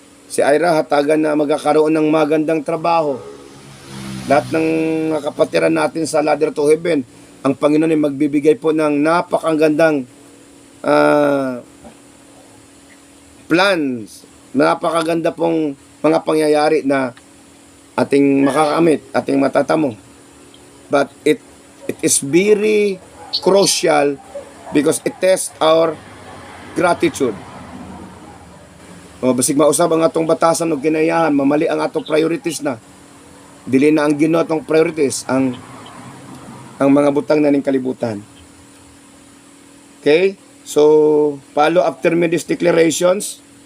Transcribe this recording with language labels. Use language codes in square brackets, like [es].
[tl] Si Ira hatagan na magkakaroon ng magandang trabaho. Lahat ng kapatiran natin sa Ladder to Heaven, ang Panginoon ay magbibigay po ng napakagandang plans, napakaganda pong mga pangyayari na ating makakamit, ating matatamo. [en] But it is very crucial because it tests our gratitude. [ceb] Basig mausab ang atong batasan o kinayahan, mamali ang atong priorities na. Dili na ang Ginoo atong priorities, ang mga butang na ning kalibutan. [en] Okay? So, follow after me these declarations.